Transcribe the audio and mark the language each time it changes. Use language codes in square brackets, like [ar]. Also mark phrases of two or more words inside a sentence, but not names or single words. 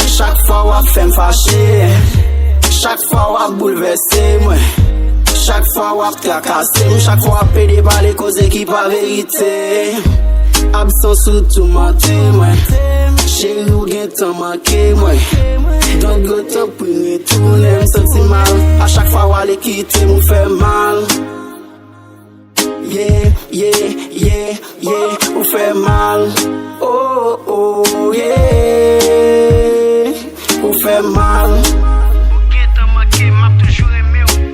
[ht] Chak fwa w ap fè m fache. Chak fwa w ap boulvèse mwen. Chak fwa w ap trakase m. Chak fwa w ap pede pa le koze ki pa verite. Absans ou tou mante mwen. Chéri ou gen tan manke mwen. [en] Don't go talk [ht] pou m retounen, m santi mal. A chak fwa w ale kite m, ou fè mal. [en] Yeah, yeah, yeah, yeah. [ht] Ou fè mal. Oh, oh, yeah. Ou fè mal. Ou gen tan manke, m ap toujou reme ou.